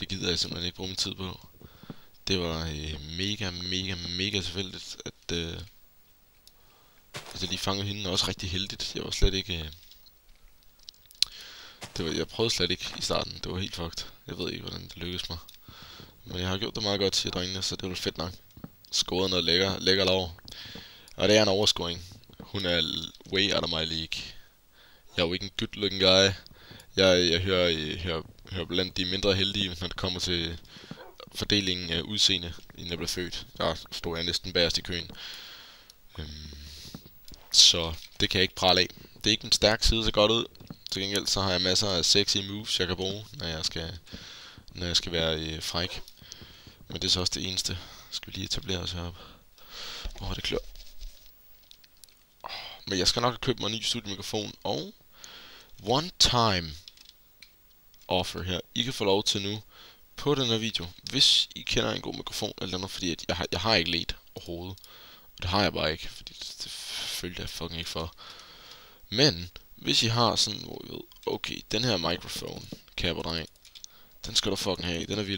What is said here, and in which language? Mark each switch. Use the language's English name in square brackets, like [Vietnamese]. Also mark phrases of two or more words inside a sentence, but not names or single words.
[Danish] Det gider jeg simpelthen ikke bruge min tid på. Det var mega tilfældigt, at jeg lige fangede hende. Også rigtig heldigt. Jeg var slet ikke... jeg prøvede slet ikke i starten. Det var helt fucked. Jeg ved ikke, hvordan det lykkedes mig. Men jeg har gjort det meget godt, siger drengene, så det var fedt nok. Skåret noget lækker lov. Og det er en overscoring. Hun er [English] way out of my league. [Danish] Jeg er jo ikke en [English] good looking guy. [Danish] Jeg hører blandt de mindre heldige, når det kommer til fordelingen af udseende, inden jeg blev født. Der stod jeg næsten bagerst i køen. Så det kan jeg ikke prale af. Det er ikke en stærk side, så godt ud. Til gengæld så har jeg masser af [English] sexy moves, [Danish] jeg kan bruge, når jeg skal være fræk. Men det er så også det eneste. Skal vi lige etablere os heroppe. Det klør. Men jeg skal nok have købt mig en ny studiemikrofon. Og [English] one time offer [Danish] her. I kan få lov til nu på den her video, hvis I kender en god mikrofon eller noget, fordi at jeg har ikke ledt overhovedet. Og det har jeg bare ikke, fordi det følte jeg fucking ikke for. Men hvis I har sådan, hvor I ved, okay, den her mikrofon, kære dreng, den skal du fucking have, den er vild.